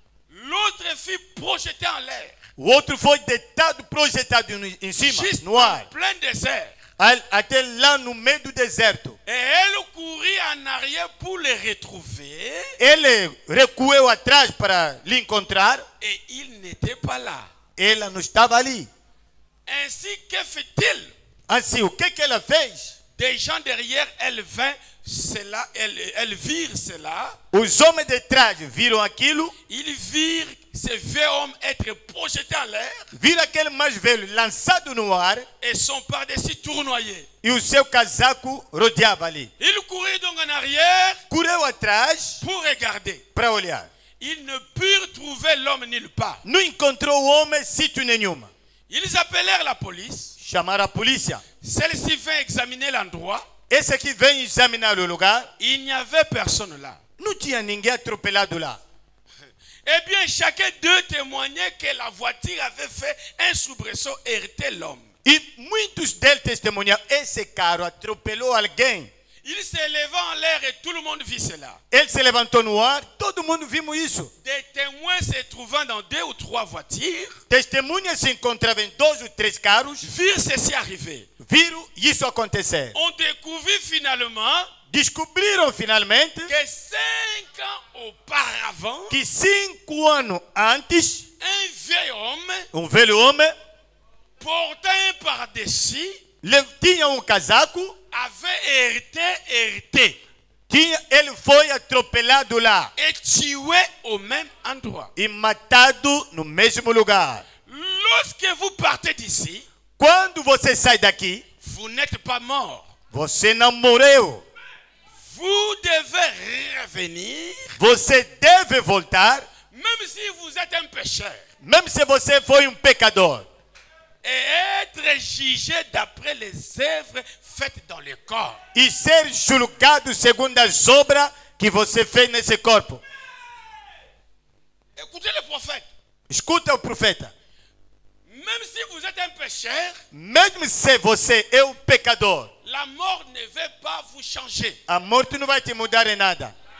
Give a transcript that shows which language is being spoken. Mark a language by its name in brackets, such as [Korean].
[French] L'autre fut projeté en l'air. [Portuguese] O outro foi deitado, projetado em cima, [French] Juste [Portuguese] no ar. [French] en plein désert. [Portuguese] Até lá no meio do deserto. [French] Et elle courut en arrière pour le retrouver. [Portuguese] Ele recuou atrás para lhe encontrar. [French] Et il n'était pas là. [Portuguese] Ela não estava ali. [French] Ainsi, que fait-il? [Portuguese] Assim, o que ela fez? [French] Des gens derrière, elle vint cela, elle virent cela. [Portuguese] Os homens de trás viram aquilo. [French] Ils virent ce vieux homme être projeté en l'air. [Portuguese] Viram aquele mais velho lançado no ar. [French] Et son pardessus tournoyé. [Portuguese] E o seu casaco rodeava ali. [French] Il courut donc en arrière. [Portuguese] Correu atrás [French] pour regarder. [Portuguese] Para olhar. [French] Ils ne purent trouver l'homme nulle part. [Portuguese] Não encontrou o homem sítio nenhuma. [French] Ils appelèrent la police. [Portuguese] Chamaram a polícia. [French] Celle-ci vint examiner l'endroit. [Portuguese] Esse aqui vem examinar o lugar. [French] Il n'y avait personne là. [Portuguese] Não tinha ninguém atropelado lá. [French] Eh bien, chacun d'eux témoignait que la voiture avait fait un soubresaut et heurté l'homme. [Portuguese] E muitos deles testemunham, esse carro atropelou alguém. [French] Il s'éleva en l'air et tout le monde vit cela. [Portuguese] Ele se levantou no ar, todo mundo vimos isso. [French] Des témoins se trouvant dans 2 ou 3 voitures [Portuguese] Testemunhas se encontravam em 2 ou 3 carros, [French] virent ceci arriver. [Portuguese] viram isso acontecer. [French] On découvrit finalement [Portuguese] Descobriram finalmente [French] que 5 ans auparavant, [Portuguese] que 5 anos antes, [French] un vieil homme [Portuguese] velho homem [French] portant un pardessus [Portuguese] tinha casaco, [French] avait hérité [Portuguese] ele foi atropelado lá [French] et tué au même endroit. [Portuguese] e matado no mesmo lugar. [French] Lorsque vous partez d'ici, [Portuguese] Quando você sai daqui, [French] vous n'êtes pas mort. [Portuguese] você não morreu. [French] Vous devez revenir, [Portuguese] Você deve voltar, [French] même si vous êtes un pécheur, [Portuguese] mesmo se você foi pecador, [French] et être jugé d'après les œuvres faites dans le corps. [Portuguese] e ser julgado segundo as obras que você fez nesse corpo. [French] Écoutez le prophète. [Portuguese] Escuta o profeta. [French] Même si vous êtes un pécheur, [Portuguese] Mesmo se você é pecador, [French] la mort ne va pas vous changer. [Portuguese] a morte não vai te mudar em nada.